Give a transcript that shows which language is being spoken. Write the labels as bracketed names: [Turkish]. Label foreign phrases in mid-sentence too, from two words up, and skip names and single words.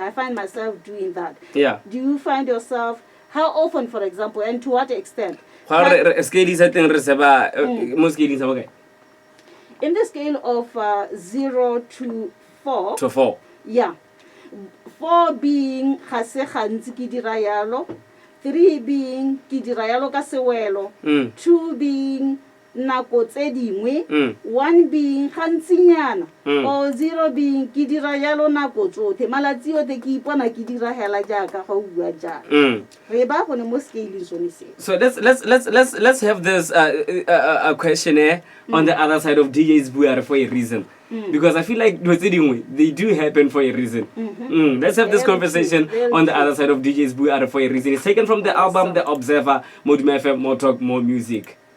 [English] I find myself doing that. Do you find yourself, how often, for example, and to what extent? In the scale of 0 to 4. 4. 4 being 3 being [Tswana] ke dira yalo ka sewelo, [English] 2 being [Tswana] nako tse dingwe, [English] 1 being [Tswana] gantsinyana, [English] or 0 being [Tswana] ke dira yalo nako tsotlhe malatsi otlhe ke ipona ke dira hela jaaka ga o bua jaaka. Re ba gone mo scale sone se. [English] So let's have this a questionnaire on the other side of DJ's Buare for a reason. Because I feel like they do happen for a reason. Let's have this conversation on the other side of DJ's Buare for a reason. It's taken from the album The Observer, Moduma FM, More Talk, More Music.